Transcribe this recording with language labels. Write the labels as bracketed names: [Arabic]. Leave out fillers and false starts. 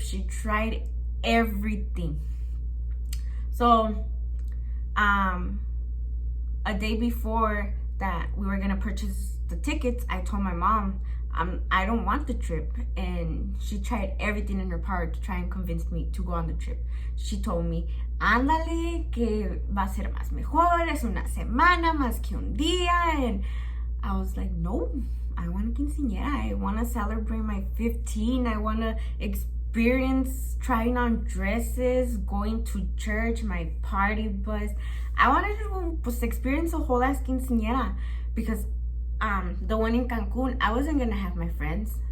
[English] She tried everything. So, a day before that we were gonna purchase the tickets, I told my mom, I don't want the trip. And she tried everything in her power to try and convince me to go on the trip. She told me, [Spanish] ándale, que va a ser más mejor, es una semana más que un día. [English] And I was like, no, I want a quinceañera. I want to celebrate my 15. I want to experience trying on dresses, going to church, my party bus. I wanted to pues, experience a whole ass quinceañera because the one in Cancun, I wasn't gonna have my friends.